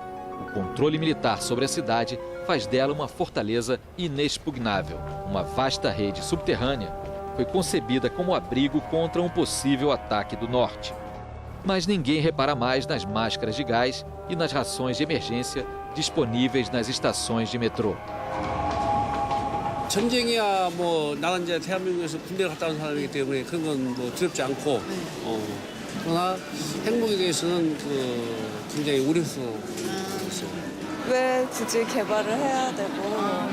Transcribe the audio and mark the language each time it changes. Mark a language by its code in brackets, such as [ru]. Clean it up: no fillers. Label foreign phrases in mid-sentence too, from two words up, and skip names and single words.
[pt] O controle militar sobre a cidade faz dela uma fortaleza inexpugnável. Uma vasta rede subterrânea foi concebida como abrigo contra um possível ataque do norte. Mas ninguém repara mais nas máscaras de gás e nas rações de emergência disponíveis nas estações de metrô. [ko] 전쟁이야 뭐 나는 이제 대한민국에서 군대 갔다 온 사람이기 때문에 그런 건 뭐 두렵지 않고 그러나 행복에 대해서는 굉장히 우려스러워 있어요. 왜 굳이 개발을 해야 되고